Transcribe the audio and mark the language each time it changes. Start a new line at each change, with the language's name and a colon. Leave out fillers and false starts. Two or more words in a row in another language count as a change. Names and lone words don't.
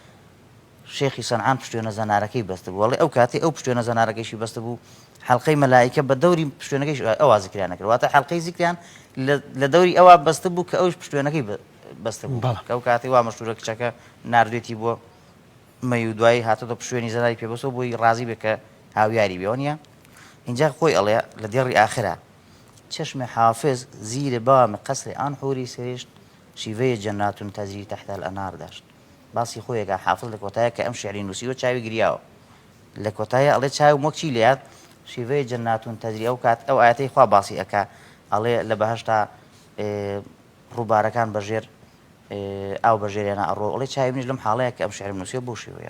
Central Kurdish: شێخی سەنعان پشتوێنە زەنارەکەی بەستە بوو ئەڵێ ئەو کاتێ ئەو پشتوێنە زەنارەکەیشی بەستە بوو حەلقەی مەلایکە بە دەوری پشتوێنەکەیش ئەوا زیکریان نەکرد واتە حەلقەی زیکریان لە دەوری ئەوە بەستە بوو کە ئەوش پشتوێنەکەی بەستە بوو کە ئەو کاتێ وا مەشهورە کچەکە ناردوێتی بۆ مەی و دوایی هاتۆتە پشتوێنی زەناری پێبەستەوە بۆی ڕازی بێ کە هاویاری بێ وانە اینجا خۆی ئەڵێ لە دێڕی ئاخرە
Persian: چشم حافظ زیر بام قصر آن حوری سرشت شیوه
Arabic: جنات تجری تحت الانهار
Central Kurdish: داشت باسی خۆیەکە حافظ لە کۆتایە کە ئەم شعری نووسیوە چاوی گریاوە لە کۆتایە ئەڵێ چاوی وەکچی لێات شیوه
Arabic: جنات تجری
Central Kurdish: ئەو کات ئەو ئاەتەی خوا باسی ئەکا ئەڵێ لە بەهەشتا ڕووبارەکان بەژێر ئاو بەژێریانە ئەڕۆ ئەڵێ چاوی منیش لەم حاڵەیە کە ئەم شعری نووسیوە بۆ شێوەیەوە